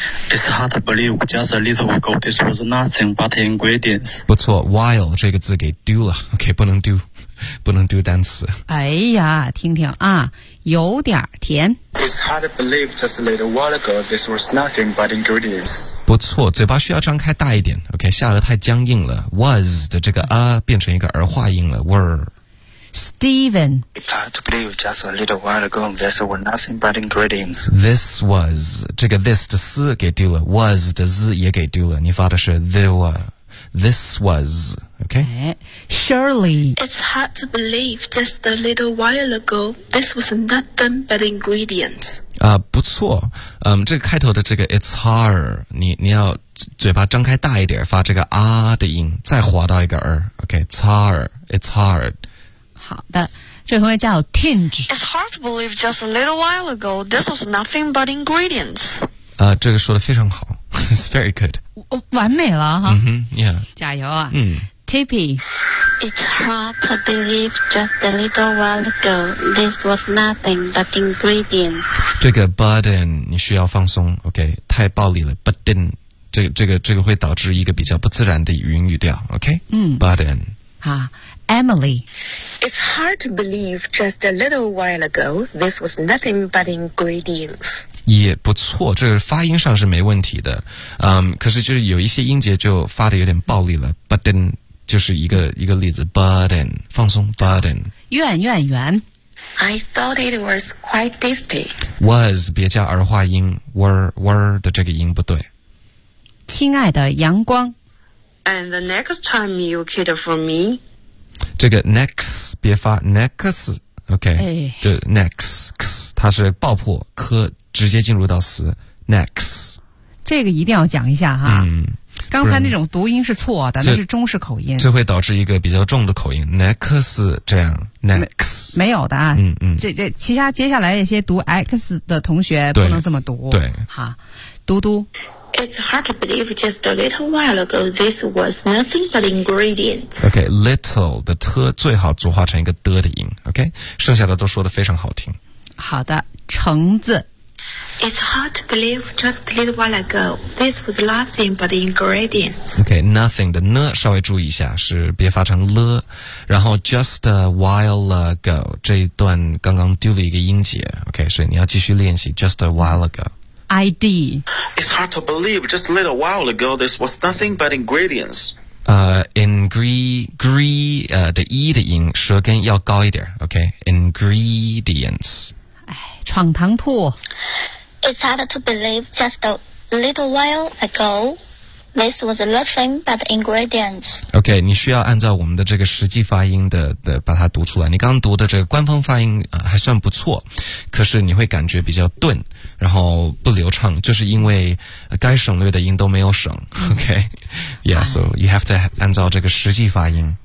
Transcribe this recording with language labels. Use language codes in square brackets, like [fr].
[en] It's hard to believe just a little ago this was nothing but ingredients. [zh] 不错， while 这个字给丢了。OK, 不能丢单词。哎呀，听啊，有点甜。 [en] It's hard to believe just a little while ago this was nothing but ingredients. [zh] 不错，嘴巴需要张开大一点。OK, 下颚太僵硬了。 Was 的这个啊、变成一个儿化音了。 [en] Were. Steven. It's hard to believe just a little while ago this was nothing but ingredients. [zh] This was 这个 this 的 s 给丢了 ，was 的 z 也给丢了。你发的是 [en] there were。 This was, okay? Shirley. It's hard to believe just a little while ago, this was nothing but ingredients. [zh] 不错。这个开头的这个 it's hard, 你要嘴巴张开大一点，发这个啊的音，再滑到一个儿。 [en] Okay, it's hard, it's hard. [zh] 好的。这位朋友叫 Tinge。 [en] It's hard to believe just a little while ago, this was nothing but ingredients. [zh] 这个说的非常好。 [en] It's very good. [zh] 完美了哈。 [en] Mm-hmm, yeah. [zh] 加油啊。Tippy. [en] It's hard to believe just a little while ago, this was nothing but ingredients. [zh] 这个 but and 你需要放松 ,OK, 太暴力了 , [en] but didn't. [zh] 这个会导致一个比较不自然的语音语调 ,OK? 嗯 [en] ,but then. [zh] 好 ,Emily. [en] It's hard to believe just a little while ago, this was nothing but ingredients. [zh] 也不错，这个发音上是没问题的。可是就是有一些音节就发的有点暴力了 , [en] but then, [zh] 就是一个例子 ,but then, 放松 ,but then. 怨。 [en] I thought it was quite tasty. [zh] Was, 别加儿化音 ,were 的这个音不对。亲爱的阳光 [en] And the next time you cater for me [zh] 这个 next 别发 next OK、哎、就 next 它是爆破科直接进入到词 next 这个一定要讲一下哈、嗯、刚才那种读音是错的是那是中式口音这会导致一个比较重的口音 next 这样 next 没有的啊嗯嗯这其他接下来那些读 x 的同学不能这么读对哈读读 [en] It's hard to believe just a little while ago, this was nothing but ingredients. [zh] Okay, little 的 t 最好组化成一个 d 的音 ,okay? 剩下的都说得非常好听。好的橙子。 It's hard to believe just a little while ago, this was nothing but ingredients. Okay, nothing 的 n 稍微注意一下是别发成了。然后 [en] just a while ago, [zh] 这一段刚刚丢了一个音节 ,okay? 所以你要继续练习 [en] just a while ago. ID. It's hard to believe just a little while ago this was nothing but ingredients. [zh] Ingredients, 的 E 的音舌根要高一点 okay? [en] Ingredients. [zh] 闯堂兔 [en] It's hard to believe just a little while ago this was nothing but ingredients. [zh] Okay, 你需要按照我们的这个实际发音 的把它读出来。你刚刚读的这个官方发音、还算不错可是你会感觉比较钝。然后不流畅就是因为该省略的音都没有省、OK [en] Yeah, so you have to [zh] 按照这个实际发音